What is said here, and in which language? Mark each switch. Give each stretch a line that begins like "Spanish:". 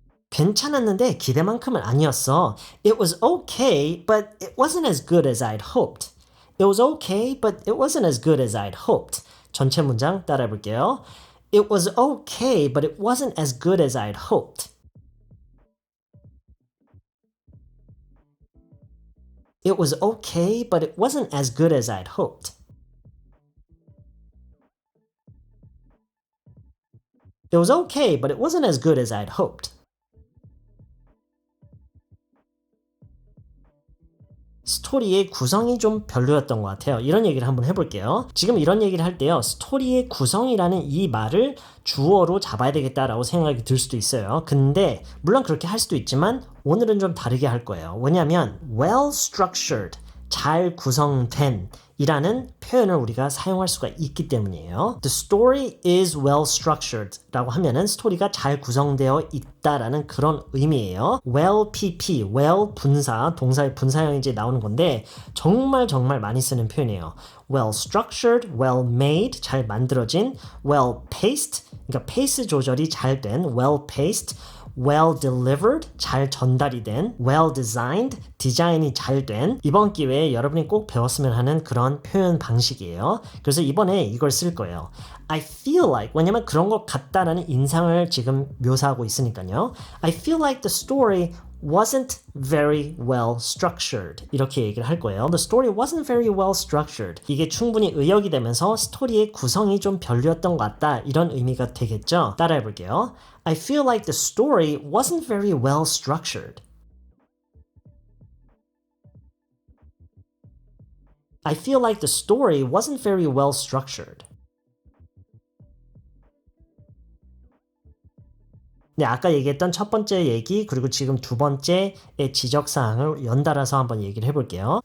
Korean: 괜찮았는데 기대만큼은 아니었어.
English: It was okay, but it wasn't as good as I'd hoped. It was okay, but it wasn't as good as I'd hoped.
Korean: 전체 문장 따라해 볼게요.
English: It was okay, but it wasn't as good as I'd hoped. It was okay, but it wasn't as good as I'd hoped. It was okay, but it wasn't as good as I'd hoped.
Korean: 스토리의 구성이 좀 별로였던 것 같아요. 이런 얘기를 한번 해볼게요. 지금 이런 얘기를 할 때요, 스토리의 구성이라는 이 말을 주어로 잡아야 되겠다라고 생각이 들 수도 있어요. 근데 물론 그렇게 할 수도 있지만 오늘은 좀 다르게 할 거예요. 왜냐하면
English: well structured,
Korean: 잘 구성된 이라는 표현을 우리가 사용할 수가 있기 때문이에요.
English: The story is well structured
Korean: 라고 하면은 스토리가 잘 구성되어 있다라는 그런 의미예요. well pp, well 분사, 동사의 분사형이 이제 나오는 건데 정말 많이 쓰는 표현이에요.
English: well structured, well made,
Korean: 잘 만들어진,
English: well paced,
Korean: 그러니까 페이스 조절이 잘 된, well paced,
English: well delivered,
Korean: 잘 전달이 된,
English: well designed,
Korean: 디자인이 잘 된, 이번 기회에 여러분이 꼭 배웠으면 하는 그런 표현 방식이에요. 그래서 이번에 이걸 쓸 거예요.
English: I feel like,
Korean: 왜냐면 그런 것 같다라는 인상을 지금 묘사하고 있으니까요.
English: I feel like the story wasn't very well structured.
Korean: 이렇게 얘기를 할 거예요.
English: The story wasn't very well structured.
Korean: 이게 충분히 의역이 되면서 스토리의 구성이 좀 별로였던 것 같다. 이런 의미가 되겠죠. 따라해 볼게요.
English: I feel like the story wasn't very well structured. I feel like the story wasn't very well structured.
Korean: 네, 아까 얘기했던 첫 번째 얘기 그리고 지금 두 번째의 지적사항을 연달아서 한번 얘기를 해볼게요.